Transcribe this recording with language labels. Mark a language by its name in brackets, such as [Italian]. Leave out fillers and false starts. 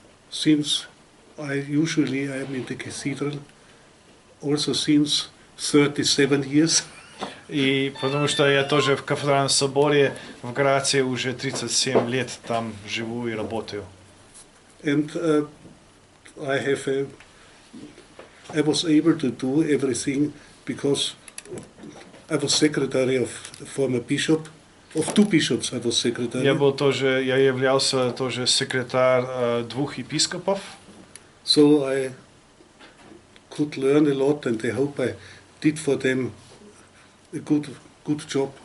[English] Since I am in the cathedral also since 37 years. [Russian] И потому что я тоже в кафедральном соборе в Граце уже 37 лет там живу и работаю. [English] And I was able to do everything because I was secretary of the former bishop, of two bishops I was secretary. [Russian] Я являлся тоже секретарь двух епископов. [English] So I could learn a lot and I hope I did for them a good job.